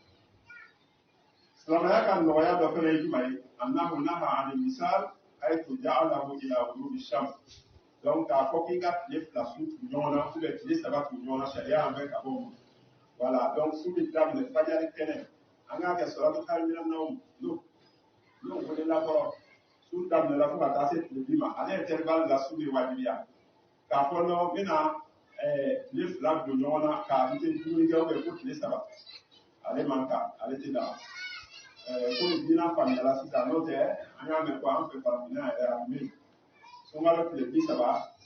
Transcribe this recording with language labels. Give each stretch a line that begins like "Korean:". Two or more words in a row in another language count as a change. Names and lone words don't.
Bambara: silamɛya ka nɔgɔya dɔ fɛnɛ ye jumɛn ye
Arabic: أنه نهى عن الوصال حيث جعله إلى غروب الشمس
Bambara: donc k'a fɔ k'i ka tile fila su tugu ɲɔgɔn na
French: ou bien
Bambara: tile saba tugu ɲɔgɔn na sariya y'an bɛɛ ka bɔ o ma
French: voilà donc
Bambara: su bɛ daminɛ fajari kɛnɛ an k'a kɛ
Arabic: الصلاة خير من النوم
Bambara: n'o welela kɔrɔ su daminɛna fo ka taa se tile bi ma ale intervalle la su bɛ wajibiya k'a fɔ non n bɛna tile fila don ɲɔgɔn na ka n tɛ dumuni kɛ
French: ou bien
Bambara: fo tile saba ale man kan ale tɛ dan komi diinɛ faamuyala sisan n'o tɛ an y'a mɛn ko an fɛ farafinna yɛrɛ a tun bɛ yen sunkalo tile 30